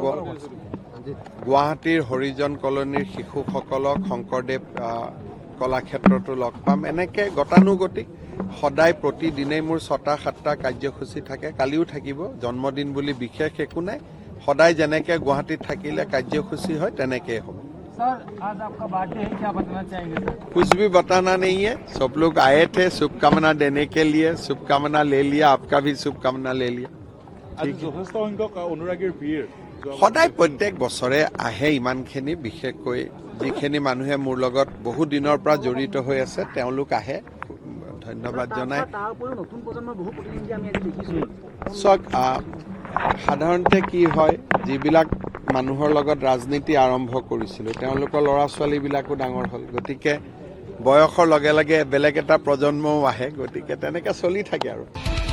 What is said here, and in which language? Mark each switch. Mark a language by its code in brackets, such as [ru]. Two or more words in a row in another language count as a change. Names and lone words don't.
[as] গুৱাহাটীৰ হৰিজন কলনীৰ শিশুসকলক শংকৰদেৱ কলাক্ষেত্ৰতো লগ পাম। এনেকৈ গতানুগতিক সদায় প্ৰতিদিনেই মোৰ 6টা-7টা কাৰ্যসূচী থাকে, কালিও থাকিব। জন্মদিন বুলি বিশেষ একো নাই, সদায় যেনেকৈ গুৱাহাটীত থাকিলে কাৰ্যসূচী হয় তেনেকৈ হ'ব। [hi] सर, आज आपका बर्थडे है, क्या बताना चाहेंगे सर? कुछ भी बताना नहीं है, सब लोग आए थे शुभकामना देने के लिए, शुभकामना ले लिया, आपका भी शुभकामना ले लिया। [as] যথেষ্ট সংখ্যক অনুৰাগীৰ ভিৰ সদায় প্ৰত্যেক বছৰে আহে ইমানখিনি, বিশেষকৈ যিখিনি মানুহে মোৰ লগত বহু দিনৰ পৰা জড়িত হৈ আছে তেওঁলোক আহে, ধন্যবাদ জনাই। তাৰ উপৰিও নতুন প্ৰজন্মৰ বহু প্ৰতিনিধি আমি আজি দেখিছোঁ। চাওক, সাধাৰণতে কি হয়, যিবিলাক মানুহৰ লগত ৰাজনীতি আৰম্ভ কৰিছিলোঁ তেওঁলোকৰ ল'ৰা ছোৱালীবিলাকো ডাঙৰ হ'ল, গতিকে বয়সৰ লগে লগে বেলেগ এটা প্ৰজন্মও আহে, গতিকে তেনেকৈ চলি থাকে আৰু।